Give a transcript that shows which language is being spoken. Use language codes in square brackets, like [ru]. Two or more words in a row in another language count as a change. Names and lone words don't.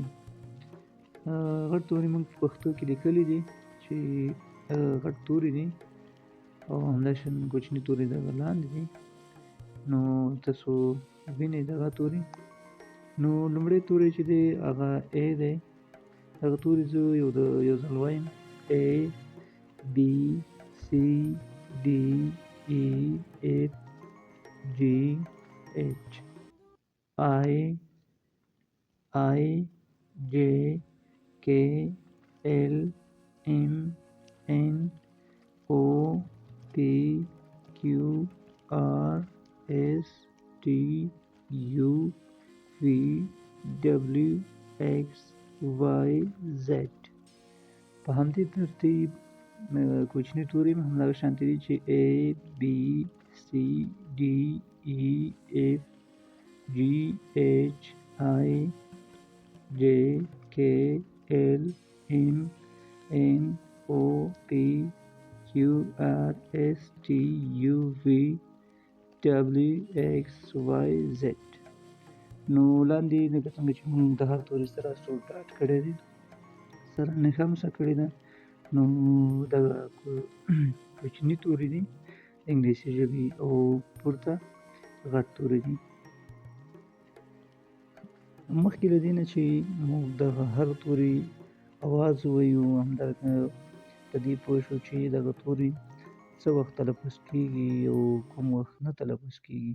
[ps] غټ توري موږ په پښتو کې لیکلي دي چې غټ توري دي او همداشان کوچني توري دغه لاندې دي. نو تاسو وینئ دغه توري. نو لومړی توری چې دی هغه A دی. دغه توري زه یو ځل وایم: [en] A B C D E F G H I J K L M N O P Q R S T U V W X Y Z. [ps] په همدې ترتیب کوچني توري هم همدغه شانتې دي چې [en] A B C D E F G H I J K L M N O P Q R S T U V W X Y Z. [ps] نو لاندې لکه څنګه چې موږ د هر توري سره څو ډاټ کړی دی، سره نښه مسه کړې ده. نو دغه کوچني توري دي د انګلیسي ژبې او پورته غټ توري دي. مخکې له دې نه چې موږ دغه هر توري اواز ووایو، همدارنګه په دې پوه شو چې دغه توري څه وخت تلفظ کېږي او کوم وخت نه تلفظ کېږي.